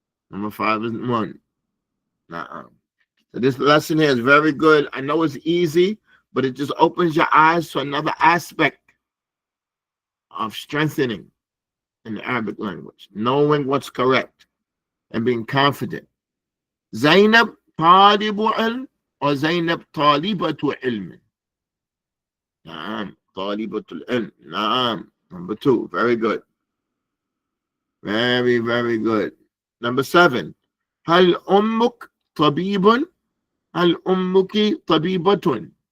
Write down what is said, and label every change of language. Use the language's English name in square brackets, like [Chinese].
[English] Number five is one. So this lesson here is very good. I know it's easy, but it just opens your eyes to another aspect of strengthening in the Arabic language, knowing what's correct and being confident. [Arabic] Zainab طالب علم or Zainab طالبة علم. نعم طالبة العلم. نعم. [English] Number two. Very good. Very, very good. Number 7. [Arabic] هل أمك طبيب؟ هل أمك طبيبة?